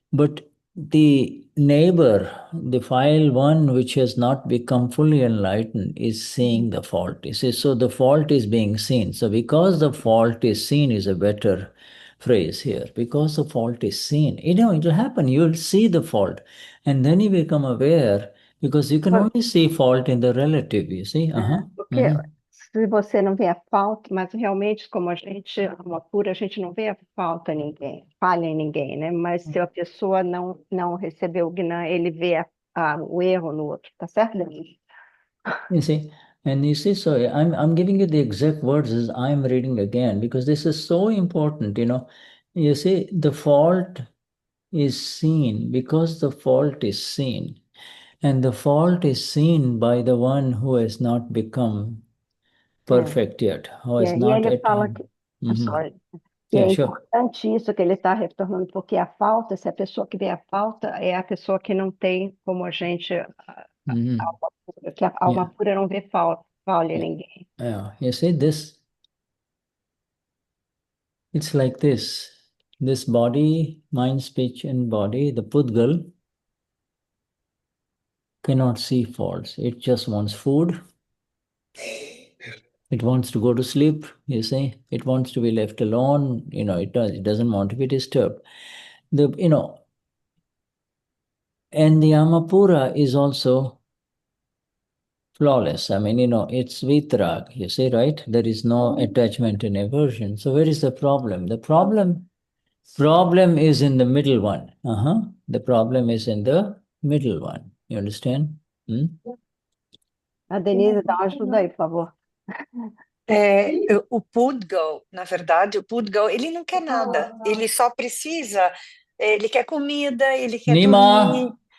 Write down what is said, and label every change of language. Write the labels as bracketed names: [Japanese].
[English] But the neighbor, the file one which has not become fully enlightened, is seeing the fault. You see, so the fault is being seen. So because the fault is seen is a better phrase here. Because the fault is seen, it'll happen. You'll see the fault, and then you become aware. Because you can only see fault in the relative, you see. [Portuguese] Porque se você não vê a falta, mas realmente, como a gente, uma pura, a gente não vê a falta em ninguém, falha em ninguém, né? Mas se a pessoa não recebeu o Gnan, ele vê o erro no outro, tá certo, Denise? [English] You see, and you see, so I'm giving you the exact words as I'm reading again, because this is so important, You see, the fault is seen because the fault is seen. And the fault is seen by the one who has not become perfect yet, who has not [Portuguese] ele fala [English] attained. I'm sorry. [Portuguese] E é importante isso que ele está retornando, porque a falta, se a pessoa que vê a falta é a pessoa que não tem como a gente, que a alma pura não vê falha em ninguém. [English] Yeah, you see this, it's like this body, mind, speech and body, the Pudgal, cannot see faults. It just wants food. It wants to go to sleep, you see. It wants to be left alone. It doesn't want to be disturbed. And the Amapura is also flawless. I mean, it's vitrag, you see, right? There is no attachment and aversion. So where is the problem? The problem is in the middle one. The problem is in the middle one. You understand? [Portuguese] A Denize, dá uma ajuda aí, por favor. O Pudgal, na verdade, ele não quer nada. Ele só precisa, ele quer comida, ele quer dormir.